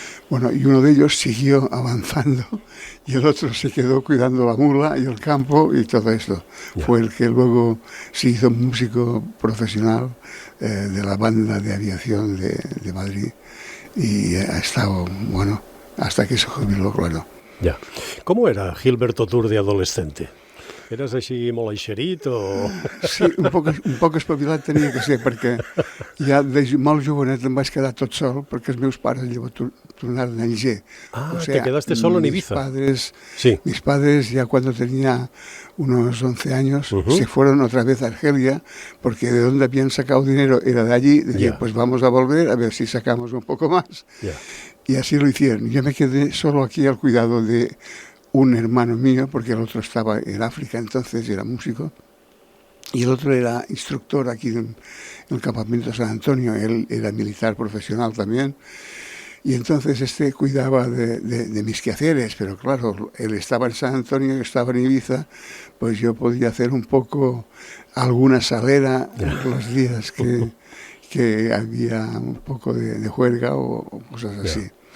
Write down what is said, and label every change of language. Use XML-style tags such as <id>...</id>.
<es>Bueno, y uno de ellos siguió avanzando y el otro se quedó cuidando la mula y el campo y todo esto. Yeah. Fue el que luego se hizo músico profesional de la banda de aviación de Madrid y ha estado, bueno, hasta que se jubiló, claro. Ya. ¿Cómo era Gilberto Tur de adolescente? Eres</es> <ca>així molt eixerit o...? Sí, un poc espavilat tenia que ser, perquè ja de molt jovenet em vaig quedar tot sol, perquè els meus pares llavors tornaren a Alger.</ca> <es>Ah, te quedaste solo en Ibiza. Mis padres ya cuando tenía unos 11 años se fueron otra vez a Argelia, porque de donde habían sacado dinero era de allí, decían, pues vamos a volver a ver si sacamos un poco más. Y así lo hicieron. Yo me quedé solo aquí al cuidado de un hermano mío, porque el otro estaba en África, entonces era músico, y el otro era instructor aquí en el campamento de San Antonio, él era militar profesional también, y entonces este cuidaba de mis quehaceres, pero claro, él estaba en San Antonio, yo estaba en Ibiza, pues yo podía hacer un poco alguna salera los días que había un poco de juerga o cosas así.</es>